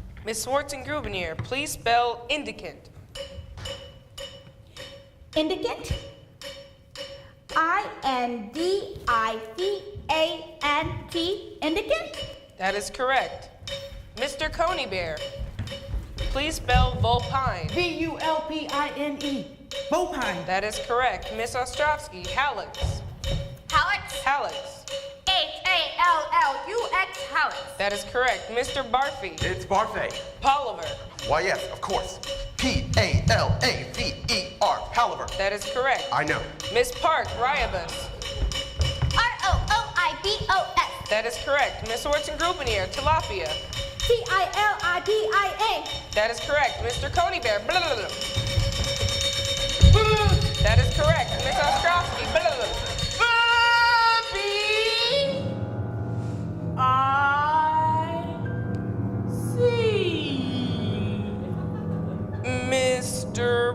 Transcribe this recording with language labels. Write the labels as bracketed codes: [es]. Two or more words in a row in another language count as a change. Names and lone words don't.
[en] Miss SchwartzandGrubenierre, please spell indicant. Indicant? I-N-D-I-C-A-N-T. Indicant? That is correct. Mr. Coneybear, please spell vulpine. V-U-L-P-I-N-E. Vulpine. That is correct. Miss Ostrovsky, hallux. Hallux? Hallux. H-A-L-L-U-X, hallux. That is correct. Mr. Barfée, It's Barfée. Pulliver. Why, yes, of course. P-A-L-A-V-E-R, Palaver. That is correct. I know. Miss Park, Riobus. R-O-O-I-B-O-S. That is correct. Miss SchwartzandGrubenierre, tilapia. T-I-L-I-B-I-A. That is correct. Mr. Coneybear, blah, blah, blah. That is correct. Miss Ostrovsky, blah, blah, blah. Mr.